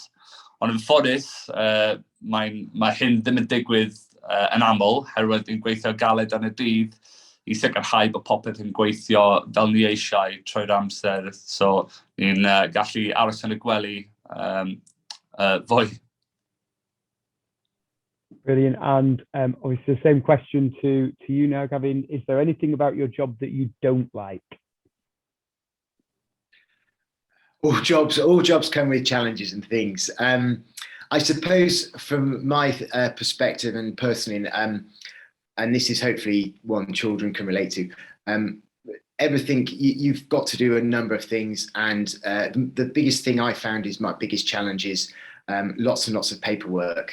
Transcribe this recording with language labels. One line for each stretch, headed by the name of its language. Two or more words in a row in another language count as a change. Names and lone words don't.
Welsh: Ond yn ffodus, mae hyn ddim yn digwydd yn aml, herwydd ni'n gweithio galed yn y dydd I sicrhau bod popeth yn gweithio fel ni eisiau trwy'r amser. So, ni'n gallu aros yn y gwely fwy.
English: Brilliant. And obviously the same question to you now, Gavin. Is there anything about your job that you don't like? All jobs come with challenges and things. I suppose from my perspective and personally, and this is hopefully one children can relate to, everything, you've got to do a number of things, and the biggest thing I found is my biggest challenge is lots and lots of paperwork.